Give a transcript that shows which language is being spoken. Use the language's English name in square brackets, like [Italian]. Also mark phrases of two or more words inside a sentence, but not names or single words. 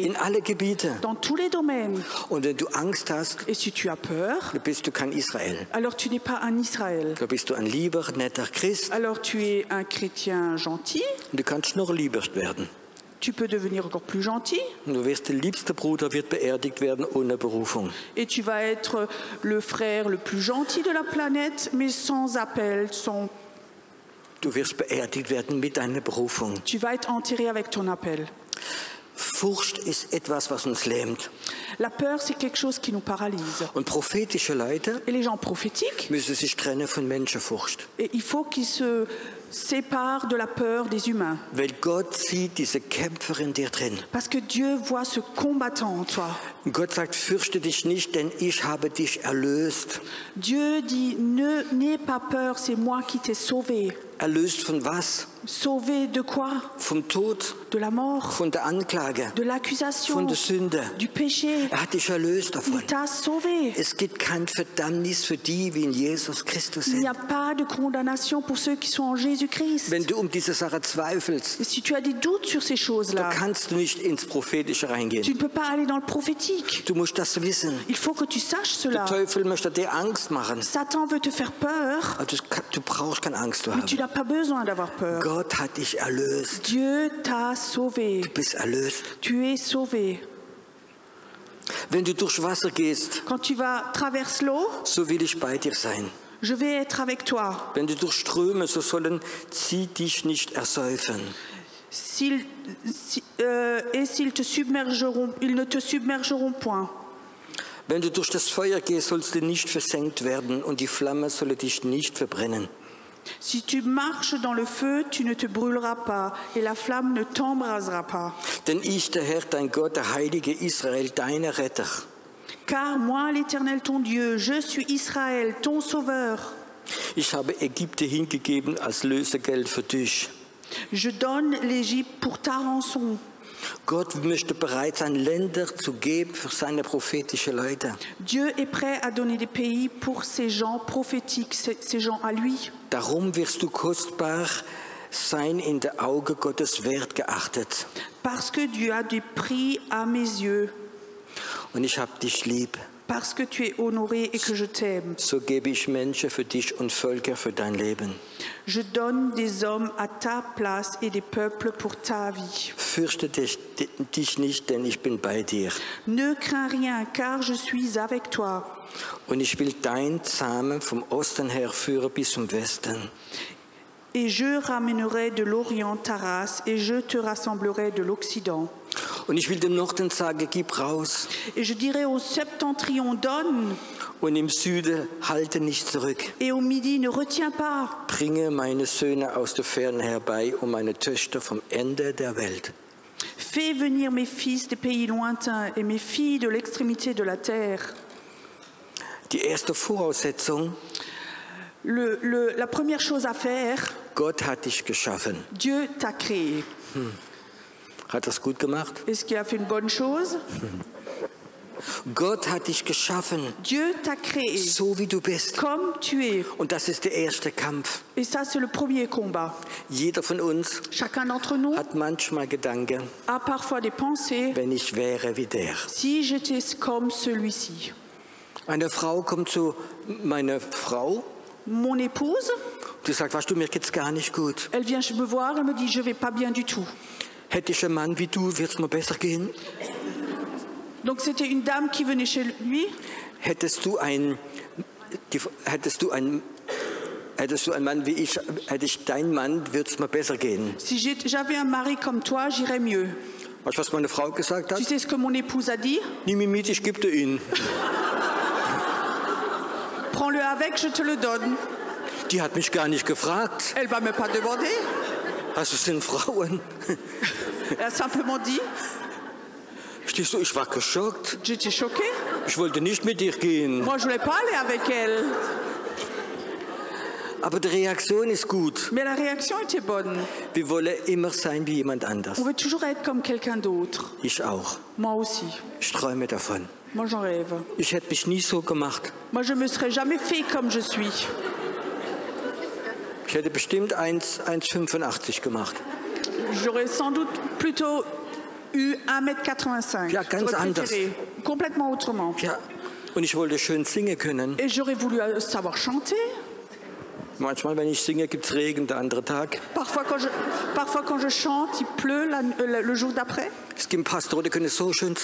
[German] in alle Gebiete. [French] dans tous les domaines. [German] Und wenn du Angst hast, [French] Et si tu as peur, [German] dann bist du kein Israel. [French] alors tu n'es pas un Israël. [German] Da bist du ein lieber, netter Christ [French] Alors tu es un chrétien gentil, [German] und du kannst noch lieber werden. [French] tu peux devenir encore plus gentil [German] Und du wirst der liebste Bruder, wird beerdigt werden ohne Berufung. [French] et tu vas être le frère le plus gentil de la planète, mais sans appel, sans... [German] Du wirst beerdigt werden mit deiner Berufung. [French] Tu vas être enterré avec ton appel. [German] Furcht ist etwas, was uns lähmt. [French] La peur, c'est quelque chose qui nous paralyse. [German] Und prophetische Leute [French] Et les gens prophétiques, [German] müssen sich trennen von Menschenfurcht. [French] et il faut qu'ils se séparent de la peur des humains. [German] Weil Gott sieht diese Kämpfer in dir drin. [French] Parce que Dieu voit ce combattant en toi. [German] Und Gott sagt, fürchte dich nicht, denn ich habe dich erlöst. [French] Dieu dit, n'aie pas peur, c'est moi qui t'ai sauvé. [German] Erlöst von was? [French] Sauvé de quoi? [German] Vom Tod, [French] De la mort, [German] von der Anklage, [French] de l'accusation, [German] von der Sünde. [French] du péché. [German] Er hat dich erlöst davon. [French] Il t'a sauvé. [German] Es gibt kein Verdammnis für die, wie in Jesus Christus [French] Il n'y [German] sind. [French] a pas de condamnation pour ceux qui sont en Jésus-Christ. [German] Wenn du diese Sache zweifelst, [French] Et si tu as des doutes sur ces [German] da [French] choses-là, [German] kannst du nicht ins Prophetische [French] tu [German] reingehen. [French] ne peux pas aller dans le prophétique. [German] Du musst das wissen. [French] Il faut que tu saches [German] Der [French] cela. [German] Teufel möchte dir Angst machen. [French] Satan veut te faire peur, [German] Aber du brauchst keine Angst zu [French] mais tu [German] haben. [French] n'as pas besoin d'avoir peur. [German] Gott hat dich erlöst. [French] Dieu t'a sauvé. [German] Du bist erlöst. [French] Tu es sauvé. [German] Wenn du durch Wasser gehst, [French] Quand tu vas traverser l'eau, [German] so will ich bei dir sein. [French] je vais être avec toi. [German] Wenn du durch Ströme, so sollen sie dich nicht ersäufen. [French] Et s'ils te submergeront, ils ne te submergeront point. [German] Wenn du durch das Feuer gehst, sollst du nicht versenkt werden und die Flamme solle dich nicht verbrennen. [French] Si tu marches dans le feu, tu ne te brûleras pas, et la flamme ne t'embrasera pas. [German] Denn ich, der Herr, dein Gott, der Heilige Israel, deiner Retter, [French] Car moi, l'Éternel ton Dieu, je suis Israël, ton sauveur. [German] ich habe Ägypten hingegeben als Lösegeld für dich. [French] Je donne l'Égypte pour ta rançon. [German] Gott möchte bereit sein, Länder zu geben für seine prophetischen Leute. [French] Dieu est prêt à donner des pays pour ces gens prophétiques, ces gens à lui. [German] Darum wirst du kostbar sein in der Auge Gottes wert geachtet. [French] Parce que Dieu a du prix à mes yeux. [German] Und ich hab dich lieb. [French] Parce que tu es honoré et que je t'aime. [German] So gebe ich Menschen für dich und Völker für dein Leben. [French] Je donne des hommes à ta place et des peuples pour ta vie. [German] Fürchte dich nicht, denn ich bin bei dir. [French] Ne crains rien, car je suis avec toi. [German] Und ich will dein Samen vom Osten her führen bis zum Westen. [French] Et je ramènerai de l'Orient ta race, et je te rassemblerai de l'Occident. [German] Und ich will dem Norden sagen, gib raus. [French] Et je dirai au septentrion, donne, [German] Und im Süden halte nicht zurück. [French] et au midi, ne retiens pas. [German] Bringe meine Söhne aus der Ferne herbei und meine Töchter vom Ende der Welt. [French] Fais venir mes fils des pays lointains et mes filles de l'extrémité de la terre. [German] Die erste Voraussetzung, [French] La première chose à faire, [German] Gott hat dich geschaffen. [French] Dieu t'a créé. [German] Hat das gut gemacht? [French] Est-ce qu'il a fait une bonne chose? [German] Gott hat dich geschaffen, [French] Dieu t'a créé [German] so wie du bist. [French] comme tu es. [German] Und das ist der erste Kampf. [French] Et ça, c'est le premier combat. [German] Jeder von uns [French] Chacun d'entre nous [German] hat manchmal Gedanken, [French] a parfois des pensées. [German] wenn ich wäre wie der. [French] Si j'étais comme celui-ci. [German] Eine Frau kommt zu meiner Frau, [French] Mon épouse, [German] die sagt, weißt du, mir geht's gar nicht gut. [French] elle vient me voir, elle me dit, je vais pas bien du tout. [German] Hätte ich einen Mann wie du, wird's mir besser gehen. [French] Donc c'était une dame qui venait chez lui. [German] Hättest du einen Mann wie ich, hätte ich deinen Mann, wird's mir besser gehen. [French] Si j'avais un mari comme toi, j'irais mieux. [German] Weißt du, was meine Frau gesagt [French] Tu [German] hat? [French] sais ce que mon épouse a dit? [German] Nimm ihn mit, ich gebe dir ihn. [French] Prends-le avec, je te le donne. [German] Die hat mich gar nicht gefragt. [French] Elle va me pas demander. [German] Also es sind Frauen. [French] Elle a simplement dit, [German] Stehst du, ich war geschockt. [French] j'étais choquée. [German] Ich wollte nicht mit dir gehen. [French] Moi, je voulais pas aller avec elle. [German] Aber die Reaktion ist gut. [French] Mais la réaction était bonne. [German] Wir wollen immer sein wie jemand anders. [French] On veut toujours être comme quelqu'un d'autre. [German] Ich auch. [French] Moi aussi. [German] Ich träume davon. [French] Moi, j'en rêve. [German] Ich hätte mich nie so gemacht. [French] Moi, je me serais jamais fait comme je suis. [German] Ich hätte bestimmt 1,85 gemacht. [French] J'aurais sans doute plutôt eu 1,85 m. [German] Ja, ganz anders. [French] Complètement autrement. [German] Ja, und ich wollte schön singen können. [French] Et j'aurais voulu savoir chanter. [German] Manchmal, wenn ich singe, gibt es Regen, der andere Tag. [French] Parfois, quand je chante, il pleut le jour d'après. [German] Es gibt Pastoren, die können so schön